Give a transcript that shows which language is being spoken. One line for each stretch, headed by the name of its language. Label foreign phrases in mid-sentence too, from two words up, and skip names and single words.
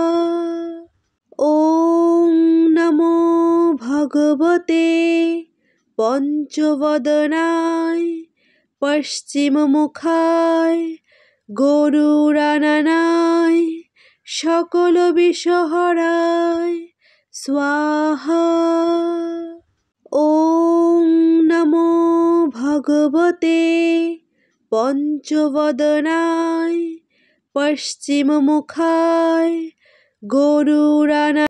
Sanskrit: ওম নমো ভগবতে পঞ্চবদনায় পশ্চিমমুখায় গরুরাননায় সকল বিষহরায় স্বাহা। ওং নমো ভগবতে পঞ্চবদনায় পশ্চিমমুখায় গরুড়ানায়।